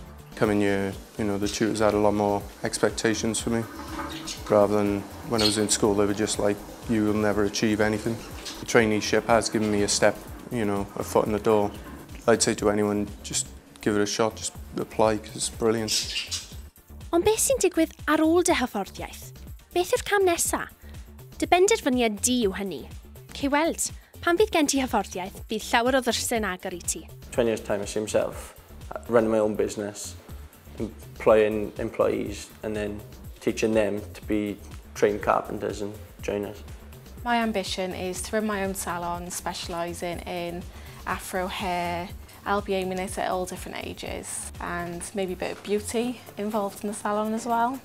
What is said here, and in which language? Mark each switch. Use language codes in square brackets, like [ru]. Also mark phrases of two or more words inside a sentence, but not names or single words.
[en] Coming here, the tutors had a lot more expectations for me, rather than when I was in school they were just like, you will never achieve anything. The traineeship has given me a step, a foot in the door. I'd say to anyone, just give it a shot, just apply, because it's brilliant. [cy] Ond beth sy'n digwydd ar ôl dy hyfforddiaeth? Beth yw'r cam nesaf? Dy benderfyniad di yw hynny. Cei weld, pan fydd gen ti hyfforddiaeth, bydd llawer o ddyrsy'n agor i ti. [en] 20 years time I see myself running my own business, employing employees and then teaching them to be trained carpenters and joiners. My ambition is to run my own salon, specialising in afro hair. I'll be aiming it at all different ages, and maybe a bit of beauty involved in the salon as well.